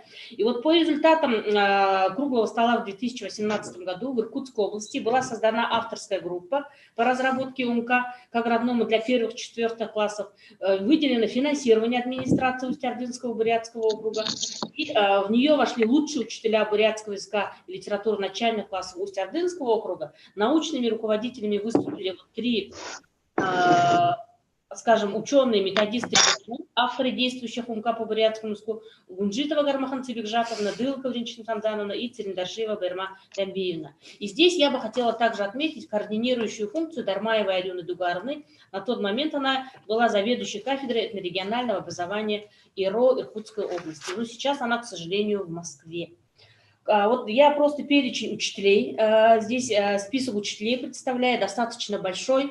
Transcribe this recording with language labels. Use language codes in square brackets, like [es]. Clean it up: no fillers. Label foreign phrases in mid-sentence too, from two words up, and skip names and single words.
[ru] И вот по результатам круглого стола в 2018 году в Иркутской области была создана авторская группа по разработке УМК как родному для 1-4 классов, выделено финансирование администрации Усть-Ордынского бурятского округа, и в нее вошли лучшие учителя бурятского языка и литературы начальных классов Усть-Ордынского округа. Научными руководителями выступили 3 скажем, ученые, методисты, авторы действующих УМК по бурятскому языку: Гунжитова Гармахан Цибекжаковна, Дылка Вринчин Тамзановна и Цириндаршиева Берма Тамбиевна. И здесь я бы хотела также отметить координирующую функцию Дармаевой Алены Дугаровны. На тот момент она была заведующей кафедрой этнорегионального образования ИРО Иркутской области. Но сейчас она, к сожалению, в Москве. Вот я просто перечень учителей, здесь список учителей представляю, достаточно большой.